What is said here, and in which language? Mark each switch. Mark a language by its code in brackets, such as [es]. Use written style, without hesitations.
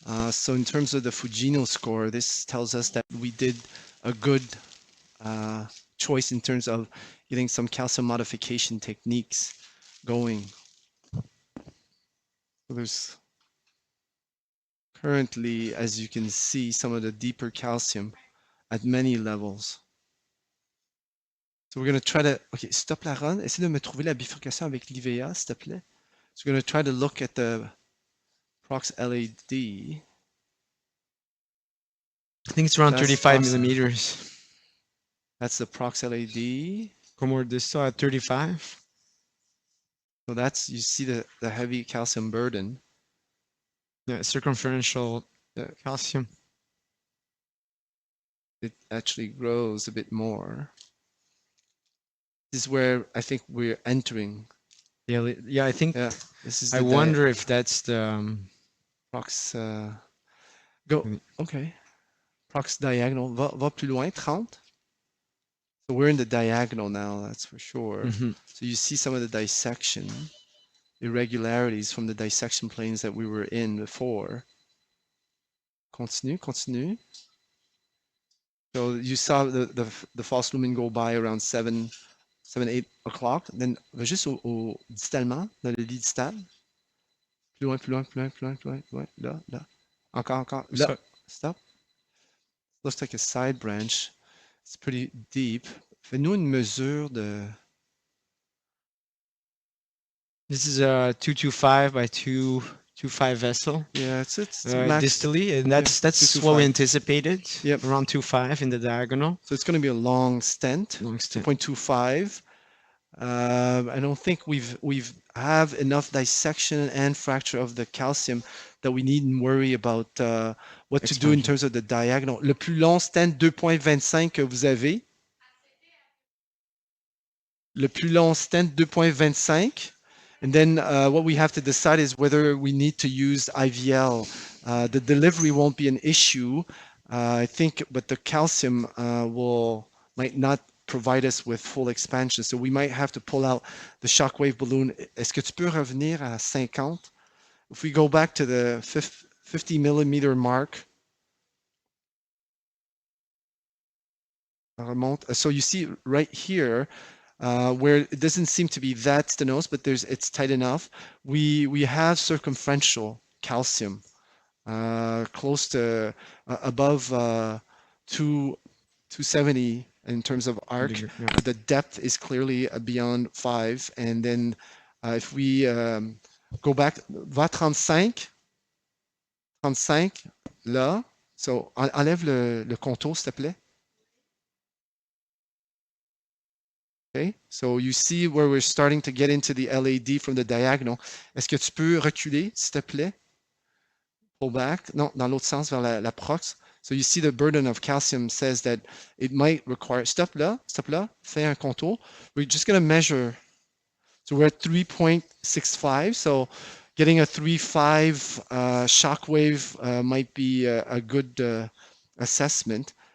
[en] So in terms of the Fujino score, this tells us that we did a good choice in terms of getting some calcium modification techniques going. So there's currently, as you can see, some of the deeper calcium at many levels. So we're going to try to, okay, stop la run. [fr] Essaie de me trouver la bifurcation avec l'IVA, s'il te plaît. [en] So we're going to try to look at the prox LAD. I think it's around That's 35 awesome. millimeters. That's the prox LAD. Como distal at 35. So that's, you see the heavy calcium burden. Yeah, circumferential calcium. It actually grows a bit more. This is where I think we're entering. Yeah, I think. Yeah, this is. I wonder if that's the prox. Go. Okay. Prox diagonal. [fr] Va plus loin. [en] 30. So we're in the diagonal now. That's for sure. Mm-hmm. So you see some of the dissection irregularities from the dissection planes that we were in before. Continue. Continue. So you saw the false lumen go by around 7, 8 o'clock. [fr] Then va juste au distalement, dans le lit distal. Plus loin, plus loin, plus loin, plus loin, plus loin, plus loin. Là, là. Encore, encore. Là. Stop. [en] Looks like a side branch. It's pretty deep. [fr] Fais-nous une mesure de. [en] This is a 225 by 225 vessel. Yeah, it's max. Distally, and that's what we anticipated. Yep. Around 2.5 in the diagonal. So it's going to be a long stent. Long stent. 2.25. I don't think we've have enough dissection and fracture of the calcium that we needn't worry about what to do in terms of the diagonal. [fr] Le plus long stent 2.25 que vous avez. Le plus long stent 2.25. [en] And then what we have to decide is whether we need to use IVL. The delivery won't be an issue, I think, but the calcium might not provide us with full expansion. So we might have to pull out the shockwave balloon. [fr] Est-ce que tu peux revenir à 50? [en] If we go back to the 50 millimeter mark. [fr] Remonte. [en] So you see right here, where it doesn't seem to be that stenosed, but it's tight enough. We have circumferential calcium close to above 270 in terms of arc. Yeah. The depth is clearly beyond 5. And then if we go back, [fr] va 35, 35, là. So, enlève le contour, s'il te plaît. [en] Okay, so you see where we're starting to get into the LAD from the diagonal. [fr] Est-ce que tu peux reculer, s'il te plaît? [en] Pull back. [fr] Non, dans l'autre sens, vers la prox. [en] So you see the burden of calcium says that it might require... [fr] Stop là, fais un contour. [en] We're just going to measure. So we're at 3.65. So getting a 3.5 shock wave might be a good assessment.